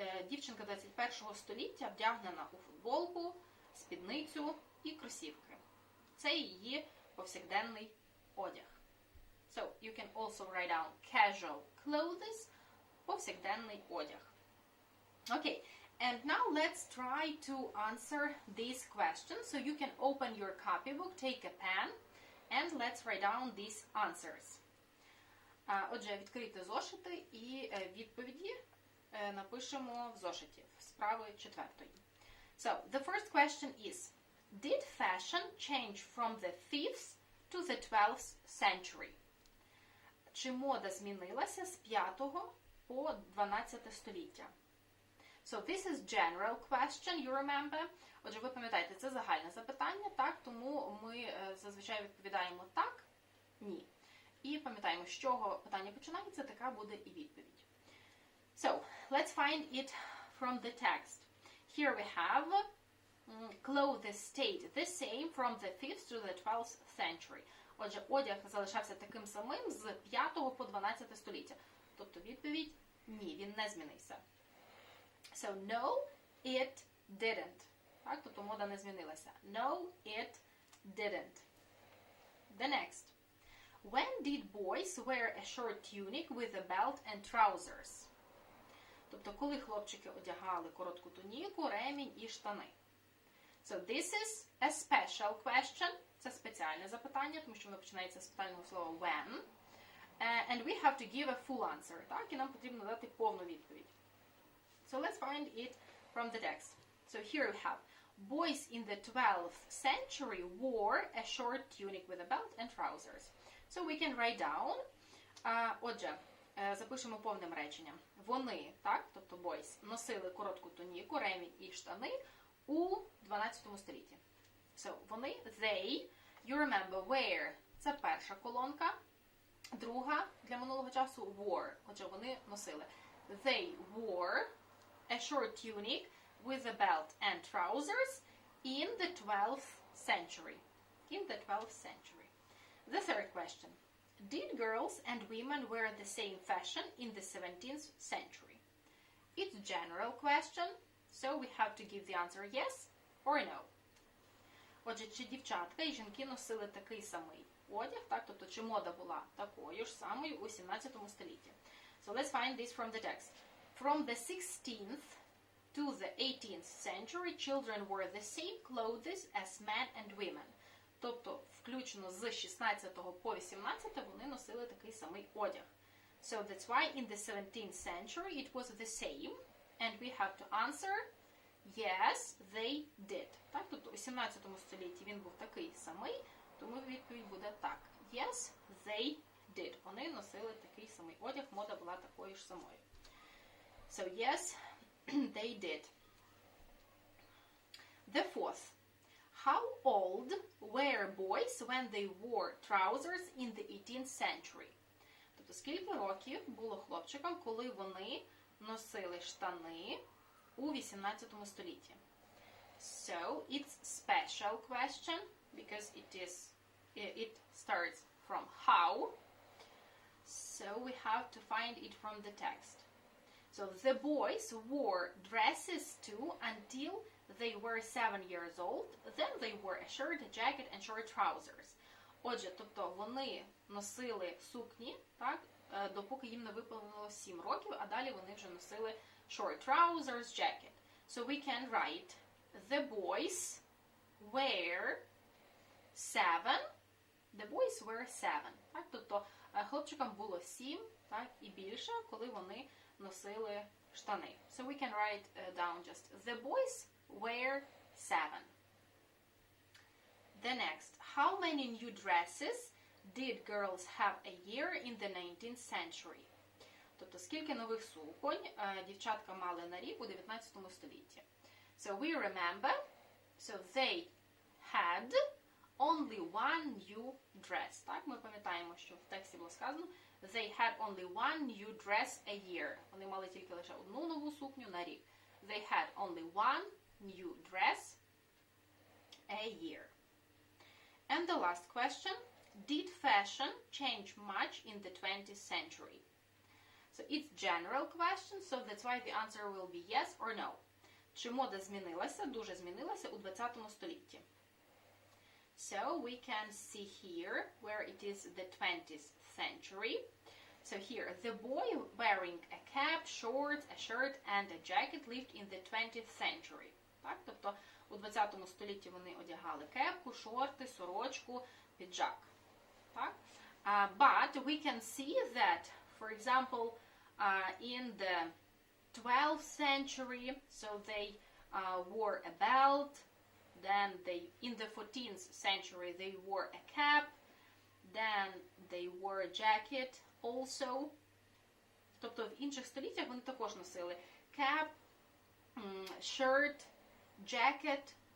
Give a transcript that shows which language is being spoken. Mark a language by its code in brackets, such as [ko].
[uk] Дівчинка 21 століття вдягнена у футболку, спідницю і кросівки. Це її повсякденний одяг. [en] So, you can also write down casual clothes, [uk] повсякденний одяг. [en] Okay, and now let's try to answer these questions. So you can open your copybook, take a pen, and let's write down these answers. [uk] Отже, відкрийте зошити і відповіді напишемо в зошиті, справи 4. [en] So, the first question is, did fashion change from the 5th to the 12th century? [uk] Чи мода змінилася з 5 по 12 століття? [en] So, this is general question, you remember? [uk] Отже, ви пам'ятаєте, це загальне запитання, так? Тому ми зазвичай відповідаємо так, ні. І пам'ятаємо, з чого питання починається, така буде і відповідь. [en] So, let's find it from the text. Here we have clothes stayed the same from the 5th to the 12th century. [uk] Отже, одяг залишався таким самим з 5 по 12 століття. Тобто відповідь – ні, він не змінився. [en] So, no, it didn't. [uk] Так, тобто мода не змінилася. [en] No, it didn't. The next. When did boys wear a short tunic with a belt and trousers? [uk] Тобто, коли хлопчики одягали коротку туніку, ремінь і штани. [en] So, this is a special question. [uk] Це спеціальне запитання, тому що воно починається з питального слова when. [en] And we have to give a full answer. [uk] Так, і нам потрібно дати повну відповідь. [en] So, let's find it from the text. So, here we have. Boys in the 12th century wore a short tunic with a belt and trousers. So, we can write down. [uk] Отже, запишемо повним реченням. Вони, так, тобто boys, носили коротку туніку, ремінь і штани у 12 столітті. [en] So, [uk] вони, [en] they, you remember, wear, [uk] це перша колонка. Друга, для минулого часу, wore. Отже, вони носили. [en] They wore a short tunic with a belt and trousers in the 12th century. In the 12th century. The third question. Did girls and women wear the same fashion in the 17th century? It's a general question, so we have to give the answer yes or no. [uk] Отже, чи дівчатка і жінки носили такий самий одяг, так? Тобто, чи мода була такою ж самою у 17 столітті? [en] So let's find this from the text. From the 16th to the 18th century, children wore the same clothes as men and women. [uk] Тобто, включно з 16 по 18 вони носили такий самий одяг. [en] So that's why in the 17th century it was the same, and we have to answer yes, they did. [uk] Так, тобто у 17 столітті він був такий самий, тому відповідь буде так. [en] Yes, they did. [uk] Вони носили такий самий одяг, мода була такою ж самою. [en] So yes, they did. The fourth. How old were boys when they wore trousers in the 18th century? [uk] Тобто, скільки років було хлопчикам, коли вони носили штани у 18 столітті. [en] So, it's special question because it starts from how. So we have to find it from the text. So the boys wore dresses too until they were 7 years old. Then they wore a shirt, a jacket and short trousers. [uk] Отже, тобто вони носили сукні, так, допоки їм не виповнилось 7 років, а далі вони вже носили [en] short trousers, jacket. So we can write the boys were 7. The boys were 7. [uk] Так, тобто хлопчикам було 7, так, і більше, коли вони носили штани. [en] So we can write down just the boys were 7. The next, how many new dresses did girls have a year in the 19th century? [uk] Тобто, скільки нових суконь дівчатка мали на рік у 19 столітті? [en] So we remember, so they had only one new dress. [uk] Так, ми пам'ятаємо, що в тексті було сказано, [en] they had only one new dress a year. [uk] Вони мали тільки лише одну нову сукню на рік. [en] They had only one new dress a year. And the last question, did fashion change much in the 20th century? So it's general question, so that's why the answer will be yes or no. [uk] Чи мода змінилася, дуже змінилася у 20 столітті? [en] So we can see here where it is the 20th century. So here, the boy wearing a cap, shorts, a shirt and a jacket lived in the 20th century. [uk] Так, тобто у 20 столітті вони одягали кепку, шорти, сорочку, піджак. Так? [en] But we can see that, for example, in the 12th century, so they wore a belt. Then in the 14th century, they wore a cap. Then they wore a jacket also. [uk] Тобто в інших століттях вони також носили [en] cap, shirt, jacket.